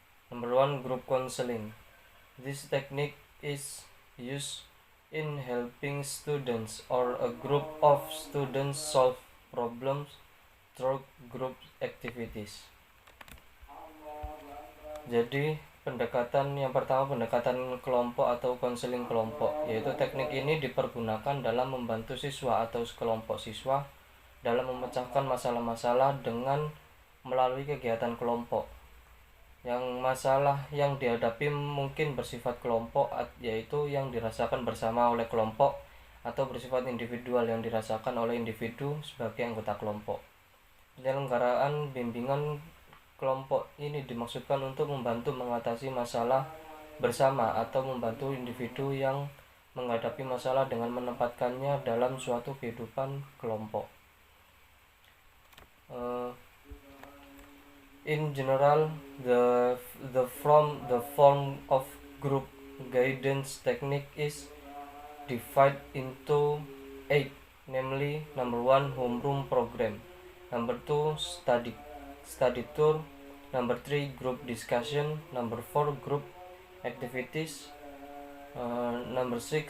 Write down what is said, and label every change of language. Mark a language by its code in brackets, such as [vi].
[en] Number 1, group counseling. This technique is used in helping students or a group of students solve problems through group activities. [id] Jadi pendekatan yang pertama, pendekatan kelompok atau konseling kelompok, yaitu teknik ini dipergunakan dalam membantu siswa atau sekelompok siswa dalam memecahkan masalah-masalah dengan melalui kegiatan kelompok. Yang masalah yang dihadapi mungkin bersifat kelompok, yaitu yang dirasakan bersama oleh kelompok, atau bersifat individual yang dirasakan oleh individu sebagai anggota kelompok. Penyelenggaraan bimbingan kelompok ini dimaksudkan untuk membantu mengatasi masalah bersama atau membantu individu yang menghadapi masalah dengan menempatkannya dalam suatu kehidupan kelompok. [en] In general, the form of group guidance technique is divided into 8, namely number 1, homeroom program, number 2, study tour, number 3, group discussion, number 4, group activities, number